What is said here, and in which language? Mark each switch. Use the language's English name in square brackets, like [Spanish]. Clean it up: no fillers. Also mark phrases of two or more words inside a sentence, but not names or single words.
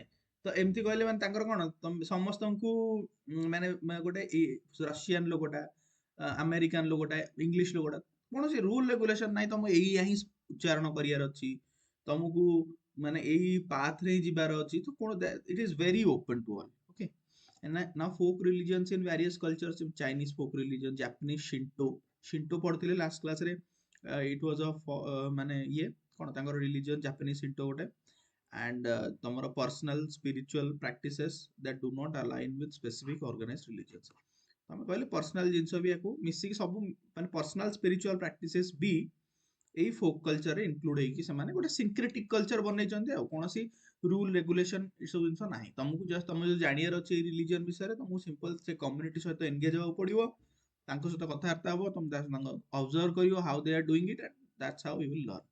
[Odia] ତ ଏମିତି କହିଲେ ମାନେ ତାଙ୍କର କଣ, ସମସ୍ତଙ୍କୁ ମାନେ ଗୋଟେ ରସିଆନ ଲୋକଟା, ଆମେରିକାନ ଲୋକଟା, ଇଂଲିଶ ଲୋକଟା, କୌଣସି [English] rule regulation [Odia] ନାହିଁ, ତମ ଏଇଆ ହିଁ ଉଚ୍ଚାରଣ କରିବାର ଅଛି, ତମକୁ ମାନେ ଏଇ ପାଥରେ ହିଁ ଯିବାର ଅଛି। ତ କଣ, [English] it is very open to all. ଓକେ, now folk religions in various cultures, Chinese folk religion, Japanese Shinto [Odia] ପଢିଥିଲେ ଲାଷ୍ଟ କ୍ଲାସରେ। [English] it was [Odia] ମାନେ ଇଏ କଣ ତାଙ୍କର ରିଲିଜିୟନ ଜାପାନିଜ ସିଣ୍ଟୋ ଗୋଟେ। [English] and ତମର personal spiritual practices that do not align with specific organized religions। [Odia] ତମେ କହିଲେ ପର୍ସନାଲ ଜିନିଷ ବି ୟାକୁ ମିଶିକି ସବୁ, ମାନେ [English] personal spiritual practices [Odia] ବି ଏଇ ଫୋକ୍ କଲଚରରେ ଇନକ୍ଲୁଡ ହେଇକି ସେମାନେ ଗୋଟେ [English] syncretic culture [Odia] ବନେଇଛନ୍ତି। ଆଉ କୌଣସି [English] rule regulation [Odia] ଏସବୁ ଜିନିଷ ନାହିଁ। ତମକୁ ଜଷ୍ଟ ତମେ ଯଦି ଜାଣିବାର ଅଛି ଏଇ ରିଲିଜିୟନ ବିଷୟରେ, ତମକୁ ସିମ୍ପଲ ସେ କମ୍ୟୁନିଟି ସହିତ ଏନଗେଜ ହବାକୁ ପଡିବ, ତାଙ୍କ ସହିତ କଥାବାର୍ତ୍ତା ହବ, ତମେ ତାଙ୍କ ଅବଜର୍ଭ କରିବ [English] how they are doing it, and that's how you will learn.